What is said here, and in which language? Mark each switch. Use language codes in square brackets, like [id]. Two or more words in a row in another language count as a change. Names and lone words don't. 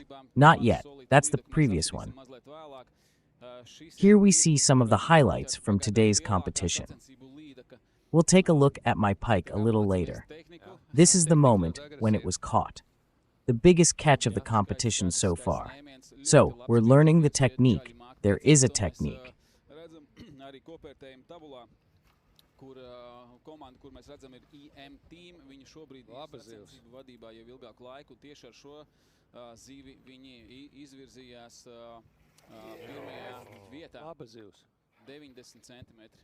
[en] Not yet, that's the previous one. Here we see some of the highlights from today's competition. We'll take a look at my pike a little later. This is the moment when it was caught. The biggest catch of the competition so far. So, we're learning the technique. There is a technique. [lv] Kur komanda, kur mēs redzam, ir EEST. Viņi šobrīd ir sacensību vadībā jau ilgāku laiku. Tieši ar šo zīvi viņi izvirzījās pirmajā vietā. 90 centimetri.